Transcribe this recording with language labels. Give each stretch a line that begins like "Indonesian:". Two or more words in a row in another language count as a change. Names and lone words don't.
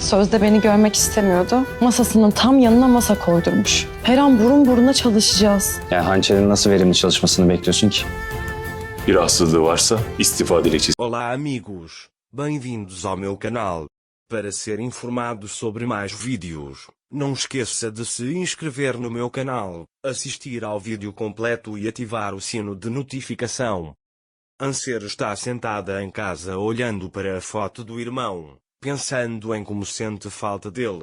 Turkish: Sözde beni görmek istemiyordu. Masasının tam yanına masa koydurmuş. Her an burun buruna çalışacağız. Yani hançerin nasıl verimli çalışmasını bekliyorsun ki? Bir rahatsızlığı varsa istifa dilekçesi.
Portuguese: Olá amigos, bem-vindos ao meu canal. Para ser informado sobre mais vídeos, não esqueça de se inscrever no meu canal, assistir ao vídeo completo e ativar o sino de notificação. Anser está sentada em casa olhando para a foto do irmão, pensando em como sente falta dele.